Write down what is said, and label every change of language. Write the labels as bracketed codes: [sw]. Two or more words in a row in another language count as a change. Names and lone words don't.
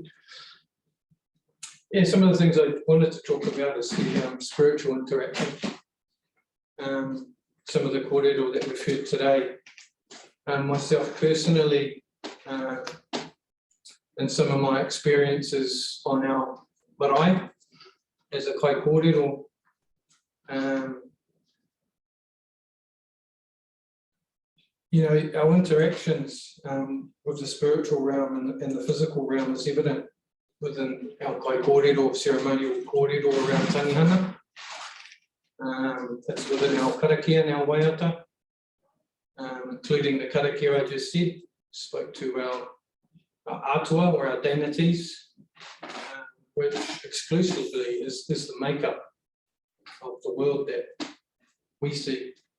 [en] Yeah, some of the things I wanted to talk about is the spiritual interaction. Some of the kōrero that we've heard today. Myself personally, and some of my experiences on our marae as a [mi] kai kōrero. [en] You know, our interactions with the spiritual realm and the physical realm is evident within our [mi] kai kōrero, [en] ceremonial kōrero around tangihanga. It's within our karakia and our waiata, including the karakia I just said, spoke to our atua or our deities, which exclusively is the makeup of the world that we see.